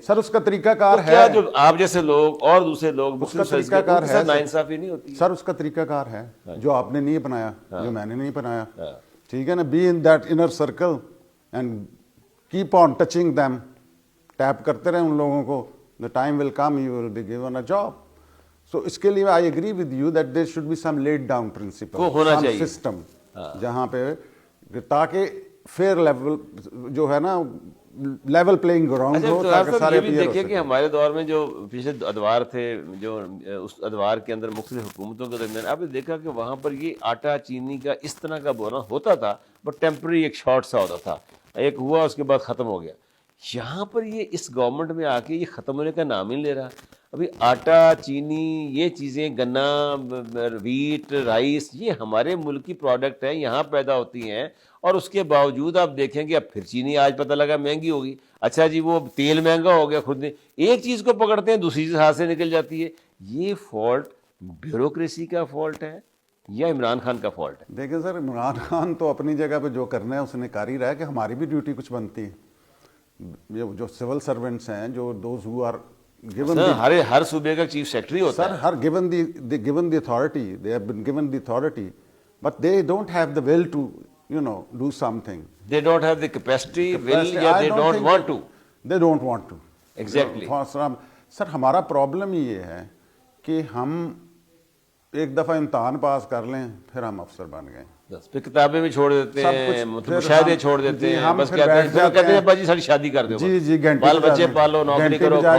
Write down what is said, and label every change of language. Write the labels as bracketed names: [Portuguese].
[Urdu] سر اس کا طریقہ کار ہے, کیا جو آپ جیسے لوگ اور دوسرے لوگ, اس کا طریقہ کار ہے, ناانصافی نہیں ہوتی. سر اس کا طریقہ کار ہے جو آپ نے نہیں اپنایا, جو میں نے نہیں اپنایا. ٹھیک ہے نا, [English] be in that inner circle and keep on touching them, [Urdu] tape کرتے رہیں ان لوگوں کو. [English] The time will come, you will be given a job. [Urdu] سو اس کے لیے [English] I agree with you that there should be some laid down principle, [Urdu] ہونا چاہیے system, جہاں پہ تاکہ فیئر لیول جو ہے نا, لیول پلینگ گراؤنڈ ہو, تاکہ سارے پلیئر ہو سکیں. کہ ہمارے دور میں جو پچھلے ادوار تھے, جو اس ادوار کے اندر مختلف حکومتوں کے درمیان, آپ نے دیکھا کہ وہاں پر یہ آٹا چینی کا اس طرح کا بونا ہوتا تھا, بٹ ٹیمپرری, ایک شارٹ سا ہوتا تھا, ایک ہوا اس کے بعد ختم ہو گیا. یہاں پر یہ اس گورنمنٹ میں آ کے یہ ختم ہونے کا نام ہی نہیں لے رہا. ابھی آٹا چینی یہ چیزیں, گنا, ویٹ, رائس, یہ ہمارے ملک کی پروڈکٹ ہیں, یہاں پیدا ہوتی ہیں, اور اس کے باوجود آپ دیکھیں کہ اب پھر چینی آج پتہ لگا مہنگی ہوگی. اچھا جی, وہ تیل مہنگا ہو گیا, خود نے ایک چیز کو پکڑتے ہیں دوسری چیز ہاتھ سے نکل جاتی ہے. یہ فالٹ بیوروکریسی کا فالٹ ہے یا عمران خان کا فالٹ ہے؟ دیکھیں سر, عمران خان تو اپنی جگہ پہ جو کرنا ہے اس نے کر ہی رہا ہے, کہ ہماری بھی ڈیوٹی کچھ بنتی ہے. جو سول سرونٹس ہیں, جو [English] those who are given [Urdu] ہر صوبے کا چیف سیکرٹری ہوتا ہے. [English] Sir, given the authority, they have been given the authority, but they don't have the will to, do something. They don't have the capacity, will, یا they don't want to. They don't want to. Exactly. [Urdu] سر ہمارا problem یہ ہے کہ ہم ایک دفعہ امتحان پاس کر لیں, پھر ہم افسر بن گئے, پھر کتابیں بھی چھوڑ دیتے ہیں, مشاہدے چھوڑ دیتے ہیں, بس کہتے ہیں باجی ساری شادی کر دو, جی بال بچے پالو, نوکری کرو,